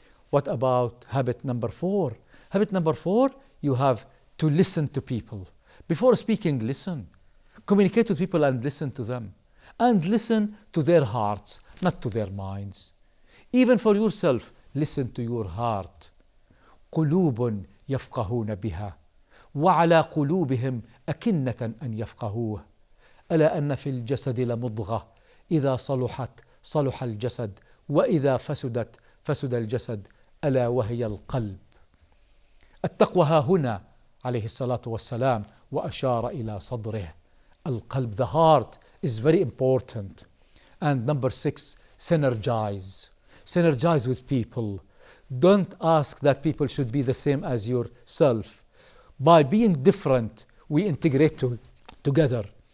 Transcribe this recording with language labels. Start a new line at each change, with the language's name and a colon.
English: What about habit number 4? Habit number 4, you have to listen to people. Before speaking, listen. Communicate with people and listen to them. And listen to their hearts, not to their minds. Even for yourself, listen to your heart.
Arabic: قلوب يفقهون بها وعلى قلوبهم أكنة أن يفقهوه ألا أن في الجسد لمضغة إذا صلحت صلح الجسد وإذا فسدت فسد الجسد ألا وهي القلب. التقوى ها هنا عليه الصلاة والسلام وأشار إلى صدره.
English: القلب, the heart, is very important. And number 6, synergize. Synergize with people. Don't ask that people should be the same as yourself. By being different, we integrate together.